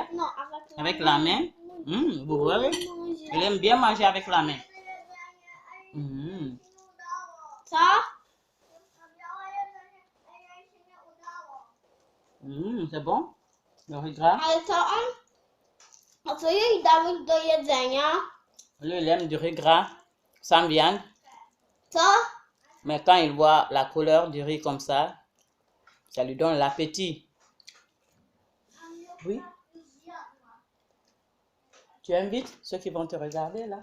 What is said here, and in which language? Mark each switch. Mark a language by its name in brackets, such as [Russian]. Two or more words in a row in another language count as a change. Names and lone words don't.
[French] Non, avec la main. Vous voyez, il aime bien manger avec la main. Ça? C'est bon? Le riz gras. [Polish] Ale co jej dałeś do jedzenia? [French] Lui, il aime du riz gras sans viande. [Polish] Co? [French] Mais quand il voit la couleur du riz comme ça lui donne l'appétit. Oui. Tu invites ceux qui vont te regarder là.